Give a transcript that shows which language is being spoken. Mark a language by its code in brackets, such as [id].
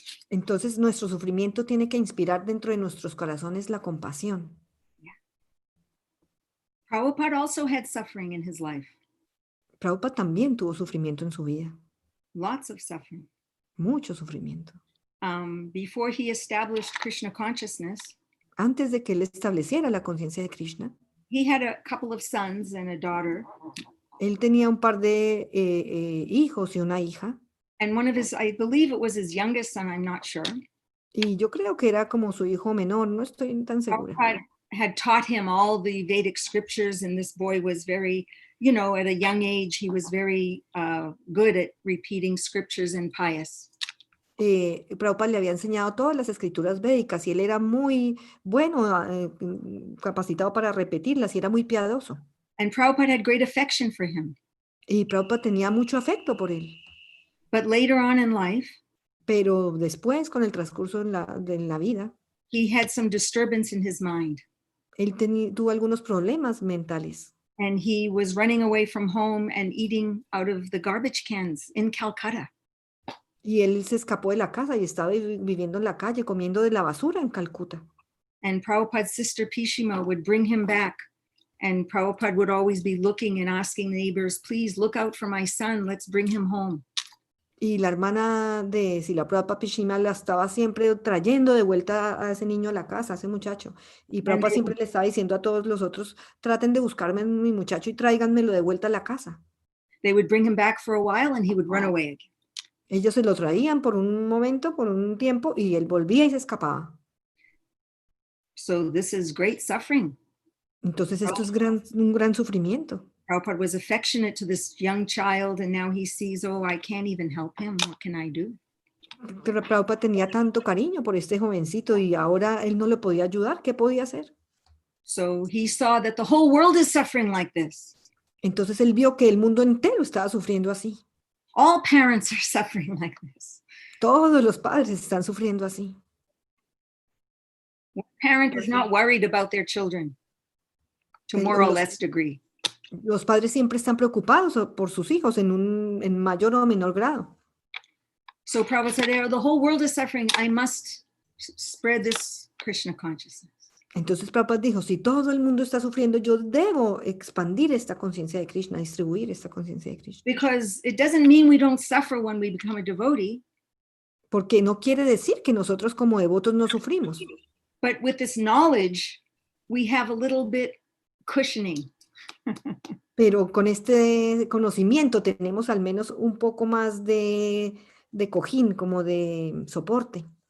[es] Entonces nuestro sufrimiento tiene que inspirar dentro de nuestros corazones la compasión. [en] Yeah. Prabhupada also had suffering in his life. [es] Prabhupada también tuvo sufrimiento en su vida. [en] Lots of suffering. [es] Mucho sufrimiento. [en] Before he established Krishna consciousness, [es] antes de que él estableciera la conciencia de Krishna, [en] he had a couple of sons and a daughter. [es] Él tenía un par de hijos y una hija. [en] And one of his, I believe it was his youngest son, I'm not sure. [es] Y yo creo que era como su hijo menor, no estoy tan segura. [en] Had taught him all the Vedic scriptures, and this boy was very, at a young age, he was very good at repeating scriptures and pious. [es] Prabhupada le había enseñado todas las escrituras védicas y él era muy bueno, capacitado para repetirlas y era muy piadoso. [en] And Prabhupada had great affection for him. [es] Y Prabhupada tenía mucho afecto por él. [en] But later on in life, [es] pero después, con el transcurso de la vida, [en] he had some disturbance in his mind. [es] Él tuvo algunos problemas mentales [en] And he was running away from home and eating out of the garbage cans in Calcutta. [es] y él se escapó de la casa y estaba viviendo en la calle, comiendo de la basura en Calcuta. [en] And Prabhupada's sister Pishima would bring him back. And Prabhupada would always be looking and asking neighbors, please look out for my son, let's bring him home. [es] Y la hermana de Srila Prabhupada Pishima la estaba siempre trayendo de vuelta a ese niño a la casa, a ese muchacho. Y [en] And [es] Prabhupada [en] they, [es] siempre le estaba diciendo a todos los otros, traten de buscarme a mi muchacho y tráiganmelo de vuelta a la casa. [en] they would bring him back for a while and he would run away again. [es] Ellos se lo traían por un momento, por un tiempo, y él volvía y se escapaba. [en] So this is great suffering. [es] Entonces esto es un gran sufrimiento. [en] Prabhupada was affectionate to this young child, and now he sees, oh, I can't even help him. What can I do? [es] Pero Prabhupada tenía tanto cariño por este jovencito y ahora él no le podía ayudar. ¿Qué podía hacer? [en] So he saw that the whole world is suffering like this. [es] Entonces él vio que el mundo entero estaba sufriendo así. [en] All parents are suffering like this. [es] Todos los padres están sufriendo así. [en] One parent is not worried about their children to more or less degree. [es] Los padres siempre están preocupados por sus hijos en mayor o menor grado. [en] So Prabhupada said, the whole world is suffering. I must spread this Krishna consciousness. [es] Entonces Prabhupada dijo, si todo el mundo está sufriendo, yo debo expandir esta conciencia de Krishna, distribuir esta conciencia de Krishna. [en] Because it doesn't mean we don't suffer when we become a devotee. [es] Porque no quiere decir que nosotros como devotos no sufrimos. [en] But with this knowledge, we have a little bit cushioning. [es] Pero con este conocimiento tenemos al menos un poco más de cojín, como de soporte.